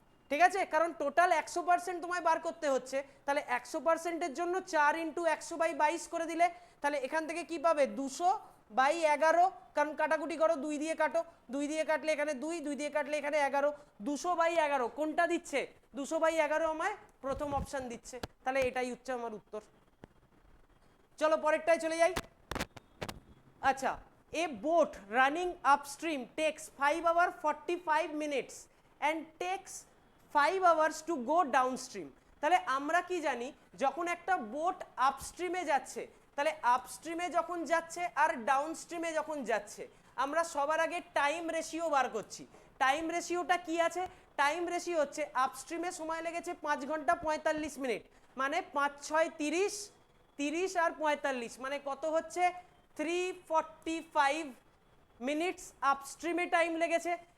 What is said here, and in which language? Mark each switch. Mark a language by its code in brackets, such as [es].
[bn] ঠিক আছে, কারণ টোটাল 100% তোমায় বার করতে হচ্ছে, তাহলে 100%-এর জন্য 4 × 100/22 করে দিলে তাহলে এখান থেকে কি পাবে 200/11, কারণ কাটাকুটি করো 2 দিয়ে কাটো, 2 দিয়ে কাটলে এখানে 2, 2 দিয়ে কাটলে এখানে 11, 200/11 কোনটা দিচ্ছে 200/11 আমায় প্রথম অপশন দিচ্ছে, তাহলে এটাই হচ্ছে আমার উত্তর। চলো পরেরটায় চলে যাই। [en] আচ্ছা, a boat running upstream takes 5 hours 45 minutes and takes 5 hours to go downstream। [bn] তাহলে আমরা কি জানি, যখন একটা বোট আপস্ট্রিমে যাচ্ছে, তাহলে আপস্ট্রিমে যখন যাচ্ছে আর ডাউনস্ট্রিমে যখন যাচ্ছে, আমরা সবার আগে টাইম রেশিও বার করছি। টাইম রেশিওটা কি আছে, টাইম রেশিও হচ্ছে আপস্ট্রিমে সময় লেগেছে 5 ঘন্টা 45 মিনিট, মানে 5 6 30, 30 আর 45 মানে কত হচ্ছে 345 মিনিটস আপস্ট্রিমে টাইম লেগেছে।